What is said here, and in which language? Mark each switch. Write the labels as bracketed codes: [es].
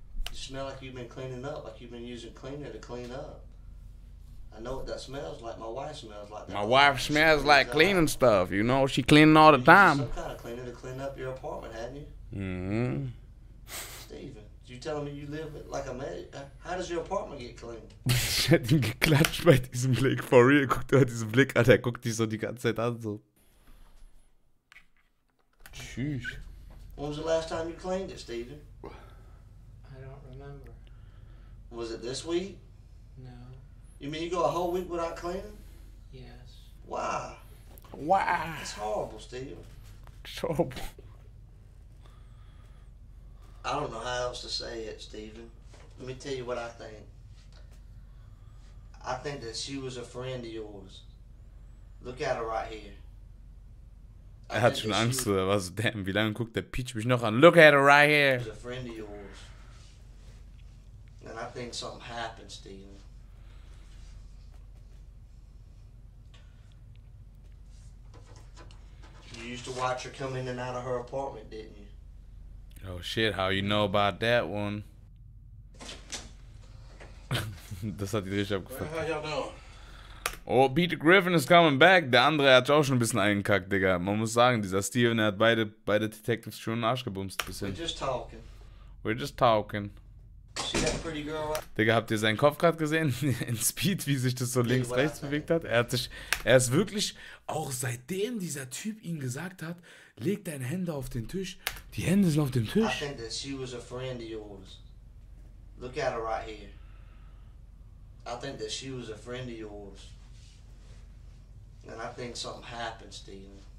[en] You smell like you've been cleaning up, like you've been using cleaner to clean up. I know what that smells like. My wife smells like that. My wife smells like cleaning stuff, you know. She cleaning all the time. Some kind of cleaner to clean up your apartment, hadn't you? Mm-hmm. Steven, you telling me you live like a man? How does your apartment get clean? [de] Ich hätte ihn geklatscht bei diesem Blick. [en] For real, [de] guck dir diesen Blick an. Der guckt dich so die ganze Zeit an. [en] So. [de] Tschüss. [en] When was the last time you cleaned it, Steven? I don't remember. Was it this week? No. You mean you go a whole week without cleaning? Yes. Why? Wow. That's horrible, Steven. So. I don't know how else to say it, Steven. Let me tell you what I think. I think that she was a friend of yours. Look at her right here. [de] Hat schon Angst, oder was? Damn, wie lange guckt der Peach mich noch an? [en] Look at her right here. She was a friend of yours. And I think something happened, Steven. You used to watch her come in and out of her apartment, didn't you? Oh shit, how you know about that one? [de] Das hat die richtig abgefuckt. [en] How y'all doing? Oh, Peter Griffin is coming back. [de] Der andere hat auch schon ein bisschen eingekackt, Digga. Man muss sagen, dieser Steven, der hat beide Detectives schon in den Arsch gebumst. [en] We're just talking. We're just talking. See that pretty girl? [de] Digga, habt ihr seinen Kopf gerade gesehen? In Speed, wie sich das so links-rechts bewegt hat? Er ist wirklich, auch seitdem dieser Typ ihm gesagt hat, leg deine Hände auf den Tisch. Die Hände sind auf dem [en] I [de] Tisch. [en] think that she was a friend of yours. Look at her right here. I think that she was a friend of yours. And I think something happened, Steven.